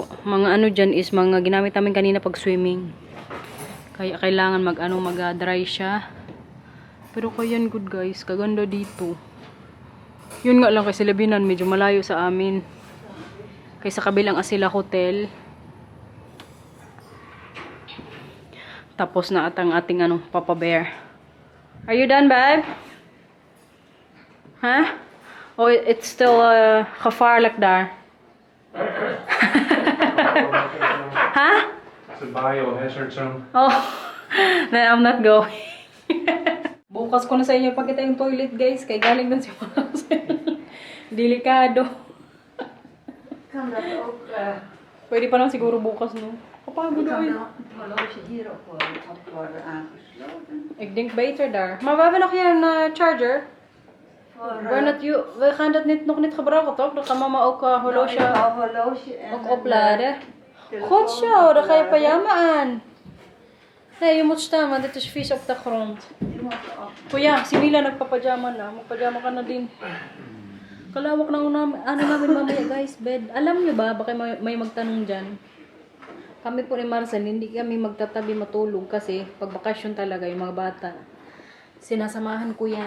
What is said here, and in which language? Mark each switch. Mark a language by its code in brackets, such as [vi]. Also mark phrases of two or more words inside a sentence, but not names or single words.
[tl] Mga dyan is mga ginamit namin kanina pag swimming. Kaya kailangan mag-dry siya. Pero kaya yan good, guys. Kaganda dito. Yun nga lang kasi labinan, medyo malayo sa amin. Kaysa kabilang Asila Hotel. Tapos na atang ating Papa Bear. [en] Are you done, babe? Huh? Oh, it's still [nl] gevaarlijk daar. [en] Huh? It's a biohazard zone. Oh, then I'm not going. [tl] Bukas ko na sa inyo pakita yung toilet, guys. Kaya galing dun si Marcel. Delikado. [nl] Kan dat ook [tl] Pwede pa lang siguro bukas, no? Kapagod [nl] kan [tl] oy. [nl] dat horloge hier op worden aangesloten? Ik denk beter daar. Maar we hebben nog hier een charger. We gaan dat nog niet gebruiken, toch? Dan kan mama ook horloge ook opladen. Goed zo, dan ga je pyjama aan. Nee, je moet staan, want het is vies op de grond. [tl] Kuya, si Mila nagpapajama na. Magpajama ka na din. Kalawak na namin mamaya, guys, bed. Alam nyo ba, baka may magtanong dyan. Kami po ni Marcel, hindi kami magtatabi matulog kasi pag bakasyon talaga yung mga bata. Sinasamahan ko yan.